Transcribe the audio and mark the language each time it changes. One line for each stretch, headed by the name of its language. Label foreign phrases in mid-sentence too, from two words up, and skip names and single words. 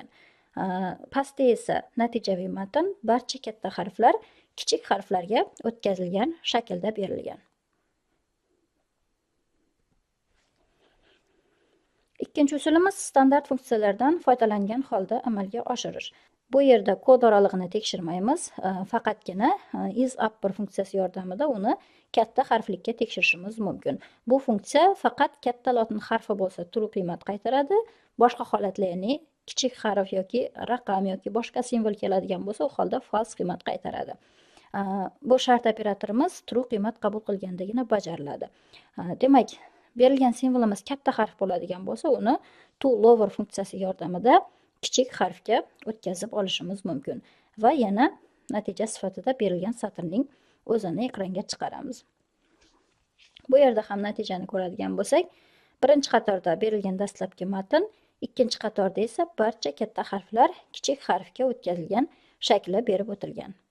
Uzbek: Pastda esa natijaviy matn, barcha katta harflar kichik harflarga o'tkazilgan shaklda berilgan. Ikkinchi usulimiz standart funksiyalardan foydalangan holda amalga oshirish. Bu yerda kod oralig'ini tekshirmaymiz, faqatgina is upper funksiyasi yordamida uni katta harflikka tekshirishimiz mumkin. Bu funksiya faqat katta lotin harfi bo'lsa true qiymat qaytaradi, boshqa holatda, ya'ni kichik harf yoki raqam yoki boshqa simvol keladigan bo'lsa, u holda false qiymat qaytaradi. Bu shart operatorimiz true qiymat qabul qilgandagina bajariladi. Demak, berilgan simvolimiz katta harf bo'ladigan bo'lsa, uni to lower funksiyasi yordamida kichik harfga o'tkazib olishimiz mumkin va yana natija sifatida berilgan satrning o'zini ekranga chiqaramiz. Bu yerda ham natijani ko'radigan bo'lsak, birinchi qatorda berilgan dastlabki matn, ikkinchi qatorda esa barcha katta harflar kichik harfga o'tkazilgan shaklda berib o'tilgan.